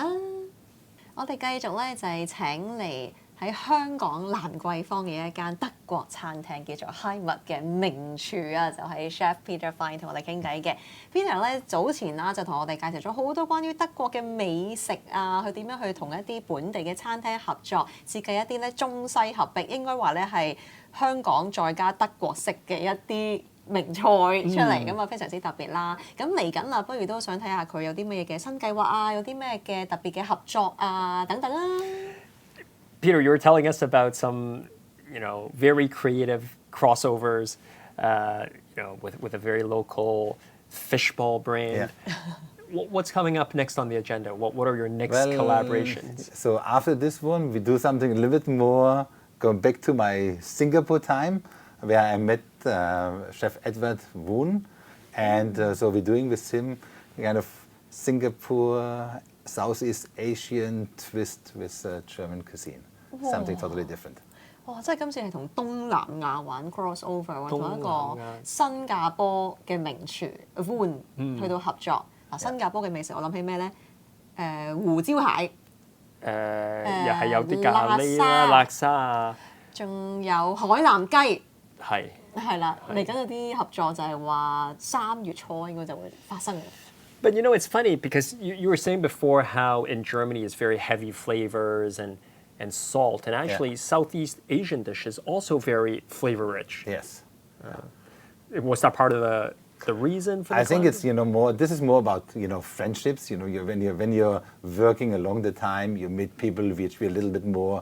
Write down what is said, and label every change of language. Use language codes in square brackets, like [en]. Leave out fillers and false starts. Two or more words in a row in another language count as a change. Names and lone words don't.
[yue] 我哋繼續咧就係請嚟喺香港蘭桂坊嘅一間德國餐廳叫做 Heimat 嘅名廚啊，就係 Chef Peter Fine 同我哋傾偈嘅。Peter 咧早前啦就同我哋介紹咗好多關於德國嘅美食啊，佢點樣去同一啲本地嘅餐廳合作，設計一啲咧中西合璧，應該話咧係香港再加德國式嘅一啲名菜出嚟咁啊，非常之特別啦。咁嚟緊啦，不如都想睇下佢有啲咩嘅新計劃啊，有啲咩嘅特別嘅合作啊，等等啊。 [en] Peter, you were telling us about some, very creative crossovers, with a very local fishball brand. Yeah. What's coming up next on the agenda? What are your next collaborations? So after this one, we do something a little bit more, going back to my Singapore time, where I met Chef Edward Woon. And so we're doing with him kind of Singapore, Southeast Asian twist with German cuisine. Something totally different. [yue] 哇！即係今次係同東南亞玩 crossover， 同一個新加坡嘅名廚 Woon 去到合作。嗱，新加坡嘅美食我諗起咩咧？胡椒蟹，又係有啲咖喱啦、辣沙啊，仲有海南雞。係啦，嚟緊有啲合作就係話3月初應該就會發生嘅。 [en] But it's funny because you were saying before how in Germany it's very heavy flavors and salt, and actually Southeast Asian dishes also very flavor rich. Yes. Was that part of the reason for the I think climb? it's more. This is more about friendships. When you're working along the time, you meet people which be a little bit more.